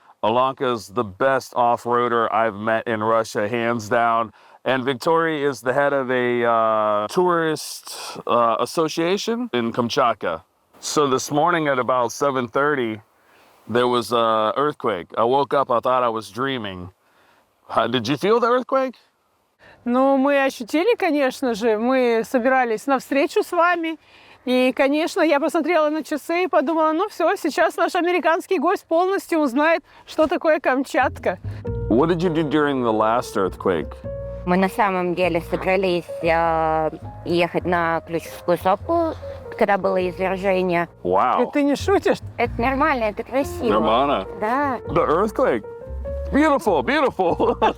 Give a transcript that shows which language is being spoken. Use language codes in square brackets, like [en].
[en] Alanka's the best off-roader I've met in Russia, hands down. And Victoria is the head of a tourist association in Kamchatka. So this morning at about 7:30, there was an earthquake. I woke up, I thought I was dreaming. Did you feel the earthquake? [ru] Ну, мы ощутили, конечно же. Мы собирались на встречу с вами. И, конечно, я посмотрела на часы и подумала, ну все, сейчас наш американский гость полностью узнает, что такое Камчатка. [en] What did you do during the last earthquake? [ru] Мы на самом деле собрались ехать на Ключевскую сопку, когда было извержение. [en] Wow. [ru] Ты не шутишь? Это нормально, это красиво. [en] Nirvana. [ru] Да. [en] The earthquake. Beautiful, beautiful.